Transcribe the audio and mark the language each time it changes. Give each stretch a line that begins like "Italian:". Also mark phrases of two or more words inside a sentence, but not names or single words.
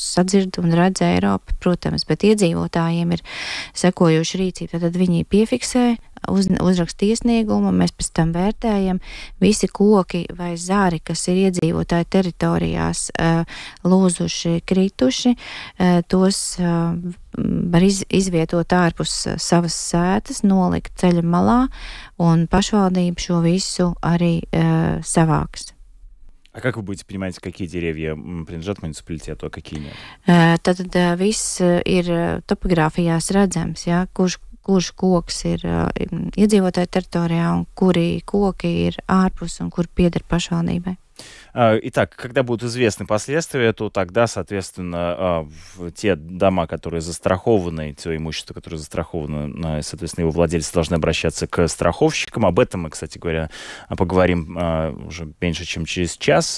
Latvian: sadzird un redz Eiropa, protams, bet iedzīvotājiem ir sekojoša rīcība, tad viņi piefiksē, uzraksta iesniegumu, mēs pēc tam vērtējam visi koki vai zāri, kas ir iedzīvotāju teritorijās lūzuši, krituši, tos var izvietot ārpus savas sētas, nolikt ceļa malā, un pašvaldība šo visu arī savāks.
Russian: А как вы будете понимать, какие деревья принадлежат муниципалитету, а какие нет?
Latvian: Tad viss ir topogrāfijās redzams, ja, kurš koks ir iedzīvotāju teritorijā un kuri koki ir ārpus un kur pieder pašvaldībai.
Russian: Итак, когда будут известны последствия, то тогда, соответственно, те дома, которые застрахованы, то имущество, которое застраховано, соответственно, его владельцы должны обращаться к страховщикам. Об этом мы, кстати говоря, поговорим уже меньше, чем через час.